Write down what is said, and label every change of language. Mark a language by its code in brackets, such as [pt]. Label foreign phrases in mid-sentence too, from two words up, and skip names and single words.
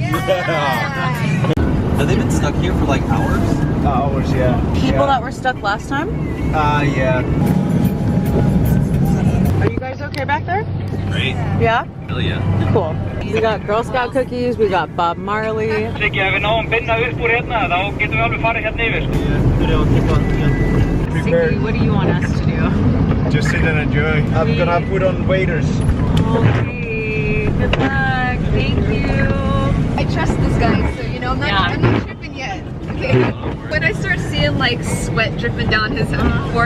[en] Yeah. Have they been stuck here for like hours? Hours, yeah. People that were stuck last time? Yeah. Are you guys okay back there? Great. Yeah? Hell yeah. Cool. We got Girl Scout cookies, we got Bob Marley. [is] Siggi, ef við náum binda upp úr hérna, þá getum við alveg farið hérna yfir. [en] Siggy, what do you want us to do? Just sit and enjoy. I'm gonna put on waders. Okay, good luck. Thank you. I trust this guy, so you know I'm Yeah. not tripping yet. Okay. When I start seeing like sweat dripping down his forehead,